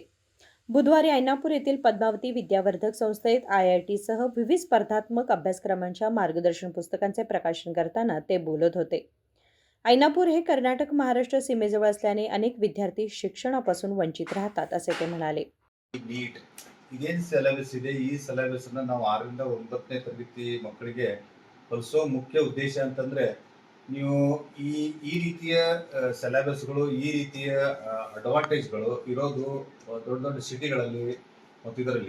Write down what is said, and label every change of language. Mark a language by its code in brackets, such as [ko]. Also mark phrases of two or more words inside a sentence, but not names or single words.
[mr] बुधवारी ऐनापूर येथील पद्मावती विद्यावर्धक संस्थेत IIT सह विविध स्पर्धात्मक अभ्यासक्रमांच्या मार्गदर्शन पुस्तकांचे प्रकाशन करताना ते बोलत होते. ऐनापूर हे कर्नाटक महाराष्ट्र सीमेजवळ असल्याने अनेक विद्यार्थी शिक्षणापासून वंचित राहतात, असे ते म्हणाले. [kn] ನೀಟ್ ಇದೇನು ಸಿಲೆಬಸ್ ಇದೆ, ಈ ಸಿಲೆಬಸ್ ಅನ್ನ ನಾವು 6ರಿಂದ 9ನೇ ತರಗತಿ ಮಕ್ಕಳಿಗೆ ಕಲಿಸೋ ಮುಖ್ಯ ಉದ್ದೇಶ ಅಂತಂದ್ರೆ, ನೀವು ಈ ರೀತಿಯ ಸಿಲೆಬಸ್ಗಳು, ಈ ರೀತಿಯ ಅಡ್ವಾಂಟೇಜ್ಗಳು ಇರೋದು ದೊಡ್ಡ ದೊಡ್ಡ ಸಿಟಿಗಳಲ್ಲಿ ಮತ್ತು ಇದರಲ್ಲಿ.